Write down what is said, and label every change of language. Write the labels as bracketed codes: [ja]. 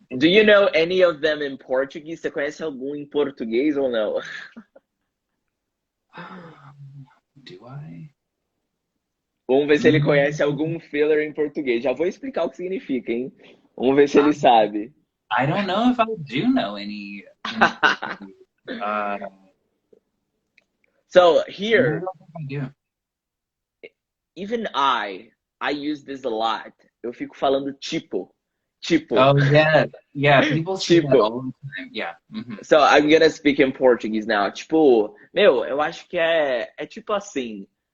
[en] do you know any of them in Portuguese? [pt] Você conhece algum em português ou não? [en] do I? [pt] Vamos ver se ele conhece algum filler em português. Já vou explicar o que significa, hein? Vamos ver se ele sabe. [en] I don't know if I do know any in Portuguese. So here, I don't think I do. even I use this a lot. [pt] Eu fico falando tipo. [en] Oh, yeah, people say that [pt] Tipo. [en] all the time. Yeah. Mm-hmm. So I'm gonna speak in Portuguese now. [pt] Tipo, meu, eu acho que é tipo assim.